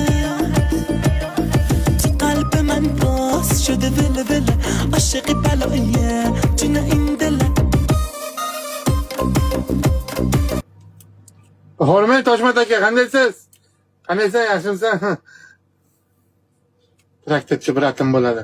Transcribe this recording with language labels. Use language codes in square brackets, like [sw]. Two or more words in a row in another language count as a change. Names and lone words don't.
[fa] تو قلب من باز شده ول عاشقی بلایه جون این دله. [uz] Hurmat Toshmat aka, qandaysiz? Qandaysan, yaxshimisan? Traktorchi bratim bo'ladi.